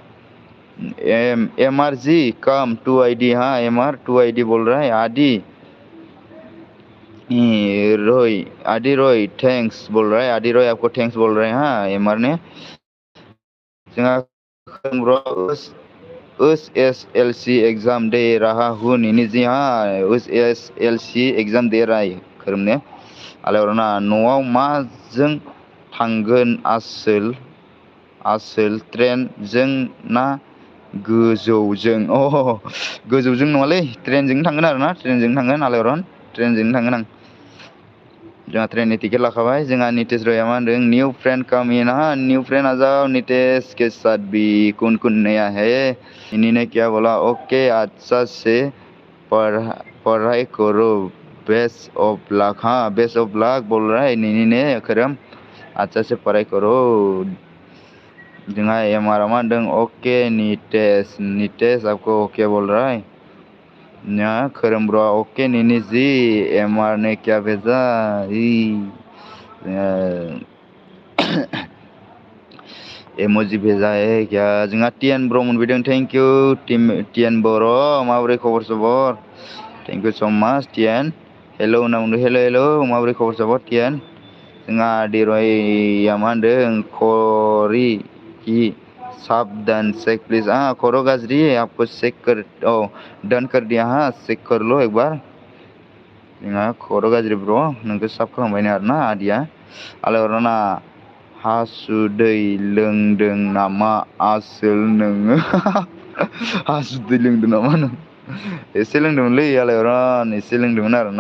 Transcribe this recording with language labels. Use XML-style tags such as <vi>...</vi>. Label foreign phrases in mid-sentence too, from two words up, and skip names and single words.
<hi>एमआर जी कम 2 आईडी हाँ एमआर 2 आईडी बोल रहा है आदि रोय थैंक्स बोल रहा है आदि रोय आपको थैंक्स बोल रहे हैं हाँ एमआर ने जोंहा एस एस एल सी एग्जाम दे रहा हूँ निनी जी हाँ एस एल सी एग्जाम दे रहा है खोरोम ने</hi> <brx>आलायहरना न'आव माजों थांगोन आसोल ट्रेनजों ना गोजौजों गोजौजों नङालै ट्रेनजोंनो थांगोन आरोना ट्रेनजोंनो थांगोन आलायहरन ट्रेनजोंनो थांगोन आं जोंहा ट्रेननि टिकेट लाखाबाय जोंहा नितेश रयआ मा</brx> <hi>होनदों</hi> <en>new friend come in new friend</en> <hi>आ जाओ नितेश के साथ भी कौन नया है इन्हीं क्या बोला ओके अच्छा से पढ़ाई करो</hi> <en>best of luck</en> <hi>हाँ</hi> <en>best of luck</en> <hi>बोल रहा है निनी ने खोरोम अच्छा से पढ़ाई करो</hi> <brx>जोंहा एमारा मा होनदों</brx> <hi>ओके नितेश आपको ओके बोल रहा है यहाँ खोरोम</hi> <en>bro okay</en> <hi>निनी जी एमआर ने क्या भेजा इमोजी भेजा है क्या</hi> <brx>जोंहा टिएन ब्र मोनफैदों</brx> <en>thank you</en> <brx>टिएन बर' माबोरै खबर सबर</brx> <en>thank you so much</en> <brx>टिएन हेल' होनना बुंदों हेल' माबोरै खबर सबर टिएन जोंहा दिरयआ मा होनदों खरि कि साबधान</brx> <en>check please</en> <brx>खर' गाज्रि</brx> <hi>आपको चेक कर डन कर दिया हाँ चेक कर लो एक बार</hi> <brx>जोंहा खर' गाज्रि ब्र नोंखौ साब खालामबायनो आरोना आदिया आलायहरना हासुदै लोंदों नामा आसोल नोङो हासुदै लोंदों नामा नों? एसे लोंदोंमोनलै आलायरन एसे लोंदोंमोन आरोना।</brx>